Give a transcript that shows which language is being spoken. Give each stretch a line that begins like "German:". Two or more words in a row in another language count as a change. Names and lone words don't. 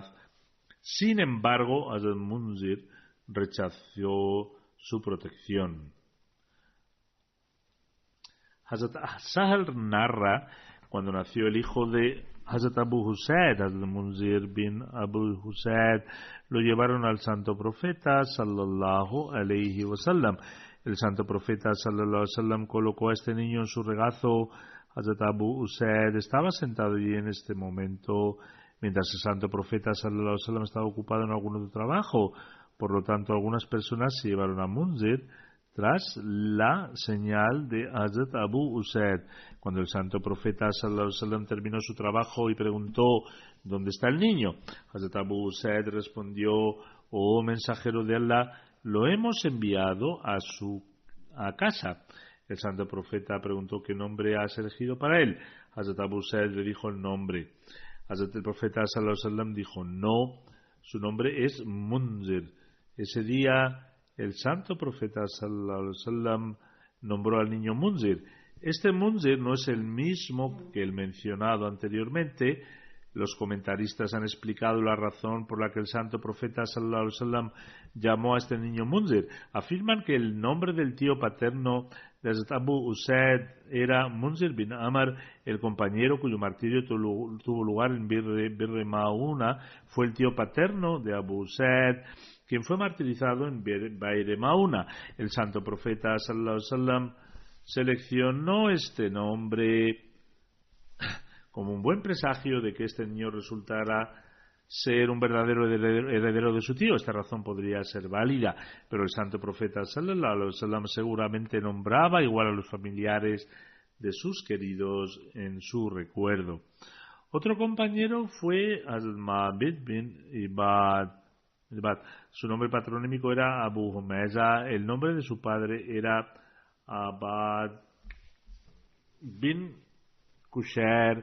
Spanish: Sin embargo, Hazrat Munzir rechazó su protección. Hazrat Sahal narra: cuando nació el hijo de Hazrat Abu Husayd, Hazrat Munzir bin Abu Husayd, lo llevaron al santo profeta
Arabic: صلى الله عليه وسلم.
Spanish: El santo profeta
Arabic: صلى الله عليه وسلم
Spanish: colocó a este niño en su regazo. Hazrat Abu Husayd estaba sentado allí en este momento, mientras el santo profeta
Arabic: صلى الله عليه وسلم
Spanish: estaba ocupado en algún otro trabajo. Por lo tanto, algunas personas se llevaron a Munzir tras la señal de Hazrat Abu Husayd. Cuando el santo profeta
Arabic: صلى الله عليه وسلم
Spanish: terminó su trabajo y preguntó: ¿dónde está el niño?, Hazrat Abu Husayd respondió: oh mensajero de Allah, lo hemos enviado a casa. El santo profeta preguntó: ¿qué nombre has elegido para él? Hazrat Abu Husayd le dijo el nombre. Hazrat el profeta
Arabic: صلى الله عليه وسلم
Spanish: dijo: no, su nombre es Munzir. Ese día el santo profeta
Arabic: صلى الله عليه وسلم
Spanish: nombró al niño Munzir. Este Munzir no es el mismo que el mencionado anteriormente. Los comentaristas han explicado la razón por la que el santo profeta
Arabic: صلى الله عليه وسلم
Spanish: llamó a este niño Munzir. Afirman que el nombre del tío paterno de Abu Usaid era Munzir bin Amr. El compañero cuyo martirio tuvo lugar en Be'er Mauna fue el tío paterno de Abu Usaid, quien fue martirizado en Be'er Mauna. El santo profeta
Arabic: صلى الله عليه وسلم
Spanish: seleccionó este nombre como un buen presagio de que este niño resultara ser un verdadero heredero de su tío. Esta razón podría ser válida, pero el santo profeta
Arabic: صلى الله عليه وسلم
Spanish: seguramente nombraba igual a los familiares de sus queridos en su recuerdo. Otro compañero fue Al-Mabid bin Ibad. Su nombre patronímico era Abu Humeza. El nombre de su padre era Abad bin Kushair.